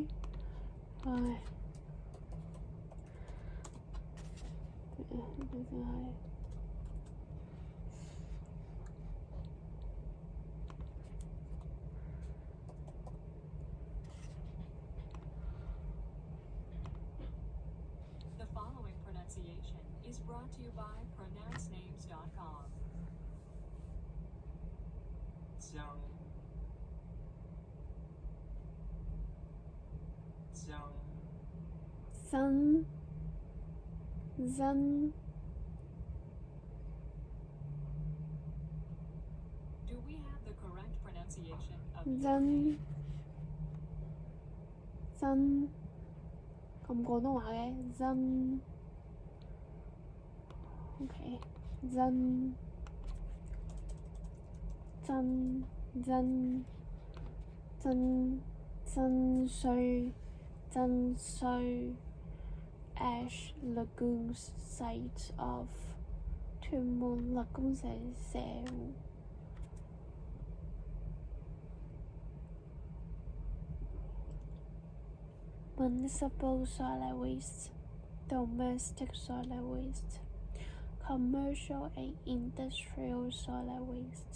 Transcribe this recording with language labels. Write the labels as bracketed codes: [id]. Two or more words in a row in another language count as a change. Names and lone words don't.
[yue] 唉，真係。 [en] The following pronunciation is brought to you by pronouncenames.com. [yue] 香。香。 [en] Zan. Zan. Do we have the correct pronunciation of Zan. Zan. [yue] 咁廣東話嘅 Zan。OK。Zan。Zan。Zan。Zan。Zan Shui. [en] Zan Shui. Ash Lagoon's site of 屯門立功社社湖。Municipal solid waste, domestic solid waste, commercial and industrial solid waste。